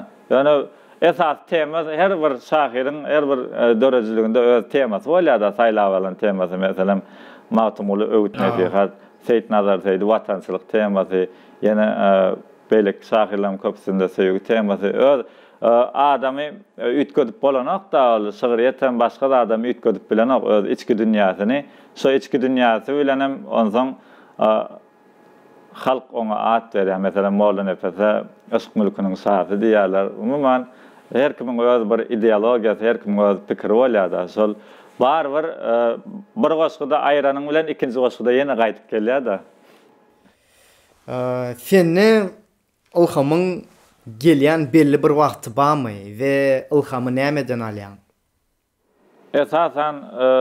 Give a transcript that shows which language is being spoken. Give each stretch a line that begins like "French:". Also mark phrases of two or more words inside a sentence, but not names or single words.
Turkmen: Ýöne esas tema her bir şahyryň her bir dörejiliginde öz temasy bolýar da saýlap alan temasy meselem mawtumuly öwüt nesihat, Seyit Nazar Seydi watançylyk temasy, ýene beýlek şahyrlaryň köpüsinde söýgü temasy öz adamy ütgedip bolanak da şahyryýetden başga da adamy ütgedip bilenak öz içki dünýäsini, şo içki dünýäsi bilen hem onsoň halk ona at berýär. Meselem Molla Nefese aşk mülküniň sahibi diýerler. Umuman her kimiň öz bir ideologiýasy, her kimiň öz pikiri bolýar da. Şol bar bir goşgyda aýranyň bilen ikinji goşgyda ýene gaýtyp gelýär da. Seni ilhamyň gelýän belli bir wagty barmy we ilhamy nämeden alýan?